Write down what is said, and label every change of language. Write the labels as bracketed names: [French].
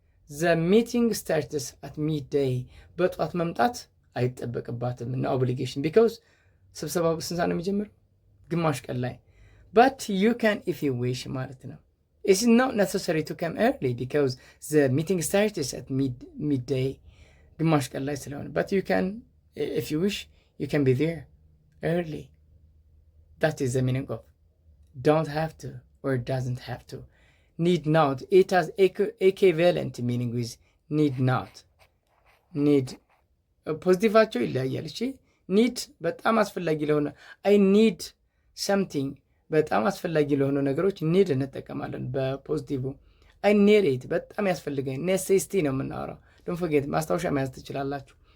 [English] the meeting starts at midday. [Amharic] በጧት መምጣት አይጠበቅባትም እና obligation because ስብሰባው በስንት ሰዓት ነው የሚጀምረው? ግማሽ ቀን ላይ። [English] but you can if you wish [Amharic] ማለት ነው። [English] it's not necessary to come early because the meeting starts at midday. [Amharic] ግማሽ ቀን ላይ ስለሆነ [English] but you can if you wish you can be there early. That is the meaning of don't have to or doesn't have to. Need not, it has equivalent meaning with need not. [Amharic] need ፖዚቲቫቸው ይለያያል። እሺ ኒድ በጣም አስፈላጊ ለሆነ [English] አይ ኒድ ሰምቲንግ [Amharic] በጣም አስፈላጊ ለሆኑ ነገሮች ኒድ እንጠቀማለን በፖዚቲቭ። [English] አይ ኒድ ኢት [Amharic] በጣም ያስፈልገኝ፣ ኔሴሲቲ ነው የምናወራው። [English] ዶንት ፎርጌት [Amharic] ማስታወሻ መያዝ ትችላላችሁ።